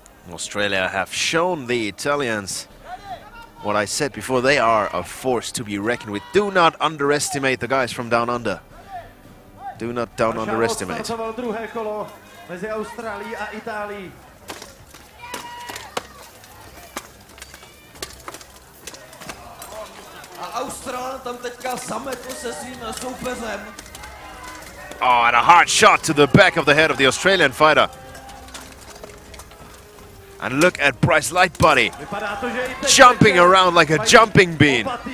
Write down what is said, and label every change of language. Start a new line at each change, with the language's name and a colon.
English: Australia have shown the Italians what I said before. They are a force to be reckoned with. Do not underestimate the guys from down under. Do not underestimate.
Czech: Druhé kolo mezi Austrálií a Itálií. A Austrál tam teďka sametl se svým soupeřem.
English: Oh, and a hard shot to the back of the head of the Australian fighter. And look at Bryce Lightbody jumping around like a jumping bean.